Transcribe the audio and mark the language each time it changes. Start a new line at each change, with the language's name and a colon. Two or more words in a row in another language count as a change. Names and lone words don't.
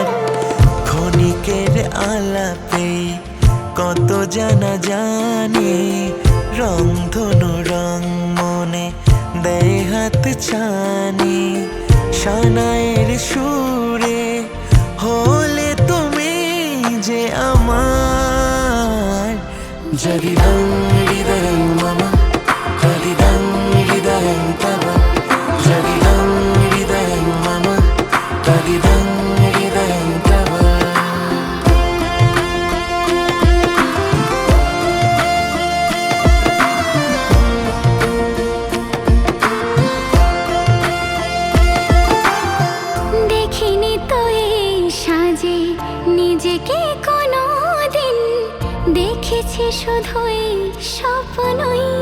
Bangla: ক্ষণিকের আলাপেই কত জানা জানি, রংধনু রং মনে দেয় হাত ছানি। সানাইয়ের সুরে হলে তুমি যে আমার।
Sanskrit: यदिदं हृदयं मम, यदिदं हृदयं तव, यदिदं हृदयं मम, यदिदं हृदयं तव.
Bangla: দেখিনি তো এই সাজে নিজেকে কোনোদিন, দেখেছি শুধুই স্বপ্নই।